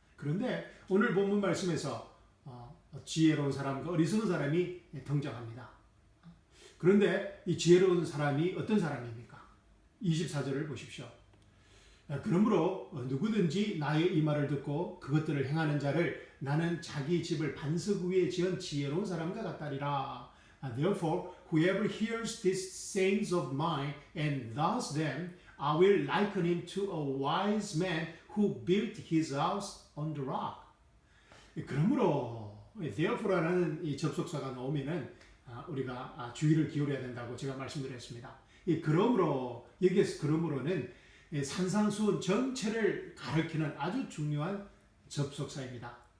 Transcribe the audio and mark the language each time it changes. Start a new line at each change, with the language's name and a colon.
Korean: 그런데 오늘 본문 말씀에서 지혜로운 사람과 어리석은 사람이 등장합니다. 그런데 이 지혜로운 사람이 어떤 사람입니까? 24절을 보십시오. 그러므로 누구든지 나의 이 말을 듣고 그것들을 행하는 자를 나는 자기 집을 반석 위에 지은 지혜로운 사람과 같다리라.
English: Therefore, whoever hears these sayings of mine and does them, I will liken him to a wise man who built his house on the rock.
Korean: 그러므로
English: therefore
Korean: 라는 이 접속사가 나오면은 우리가 주의를 기울여야 된다고 제가 말씀드렸습니다. 이 그러므로, 여기에서 그러므로는 산상수훈 전체를 가리키는 아주 중요한 접속사입니다.